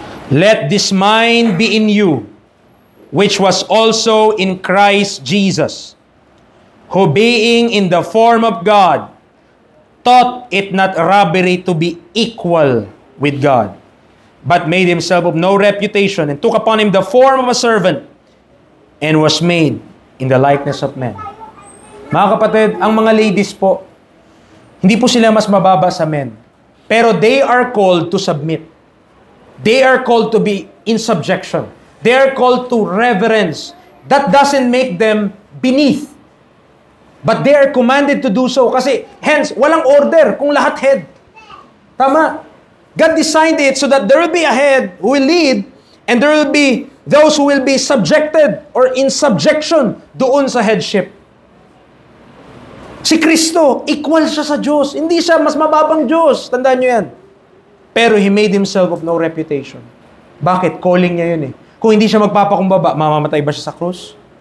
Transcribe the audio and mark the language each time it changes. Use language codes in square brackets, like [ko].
[en] Let this mind be in you, which was also in Christ Jesus, who being in the form of God, thought it not robbery to be equal with God, but made himself of no reputation, and took upon him the form of a servant, and was made in the likeness of men. [tl] Mga kapatid, ang mga ladies po, hindi po sila mas mababa sa men, [en] pero they are called to submit. They are called to be in subjection. They are called to reverence. That doesn't make them beneath. But they are commanded to do so. [tl] Kasi, hence, walang order kung lahat head. Tama. [en] God designed it so that there will be a head who will lead and there will be those who will be subjected or in subjection [tl] doon sa headship. Si Kristo, equal siya sa Diyos. Hindi siya mas mababang Diyos. Tandaan nyo yan. [en] Pero He made Himself of no reputation. [tl] Bakit? Calling niya yun eh. Kung hindi siya magpapakumbaba, mamamatay ba siya sa krus?